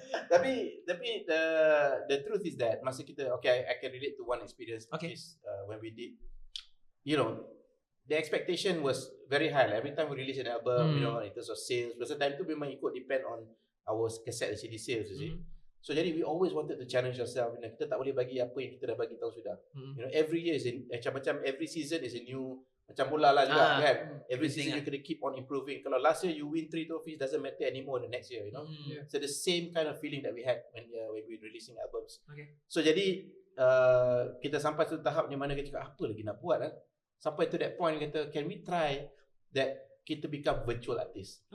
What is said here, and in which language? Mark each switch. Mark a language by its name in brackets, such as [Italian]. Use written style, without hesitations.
[English] Tapi the truth is that [Malay] masa kita [English] I can relate to one experience, is when we did, the expectation was very high. Like every time we release an album, in terms of sales, because [Malay] time tu memang ikut [English] depend on our cassette and CD sales, you see. So jadi we always wanted to challenge ourselves. [Malay] Kita tak boleh bagi apa yang kita dah bagi tahu sudah. [English] Every year is macam every season is a new, [Malay] macam bola lah juga kan. [English] Every season you kena keep on improving. [Malay] Kalau [English] last year you win 3 trophies, doesn't matter anymore the next year, So the same kind of feeling that we had when we releasing albums. [Malay] So jadi kita sampai satu tahap yang mana kita cakap apa lagi nak buat sampai [English] to that point [Malay] kata [English] can we try that [Malay] kita [English] become virtual artist.